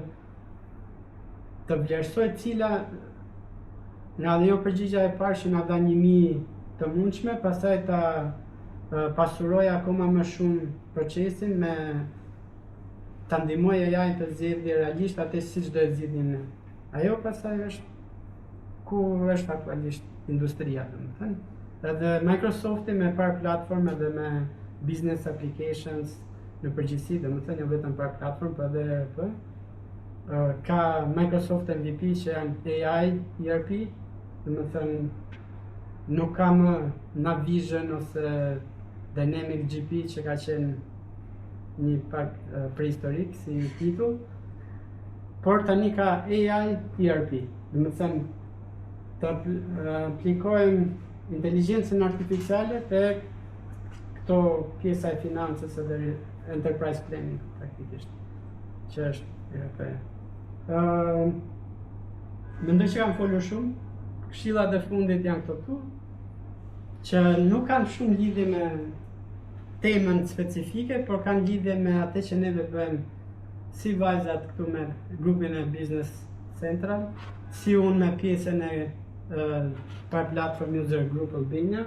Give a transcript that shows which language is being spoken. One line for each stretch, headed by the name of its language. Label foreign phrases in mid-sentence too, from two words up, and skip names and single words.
Albanian: të vlerësoj cila nga ajo përgjigja e parë që na dha 1000 të mundshme, pastaj ta pasuroj akoma më shumë procesin me ta ndihmoj AI të zgjidhë realisht atë siç do e zgjidhnim ne. Ajo pastaj është ku është aktualisht industria, domethënë. Edhe Microsofti me Power Platform edhe me
English: business applications
Albanian: në përgjithësi, domethënë jo vetëm Power Platform, por edhe ERP, ka Microsoft MVP që janë AI ERP, domethënë nuk ka më Navision ose Dynamic GP që ka qenë një pak prehistorik si titull, por tani ka AI ERP, domethënë të aplikojmë inteligjencën artificiale tek këto pjesa e financës edhe
English: enterprise planning
Albanian: praktikisht, që është ERP. Mendoj që kam folur shumë, këshillat e fundit janë këto këtu, që nuk kanë shumë lidhje me temën specifike, por kanë lidhje me atë që neve bëjmë si vajzat këtu me grupin e Business Central, si unë me pjesën e Platform User Group Albania.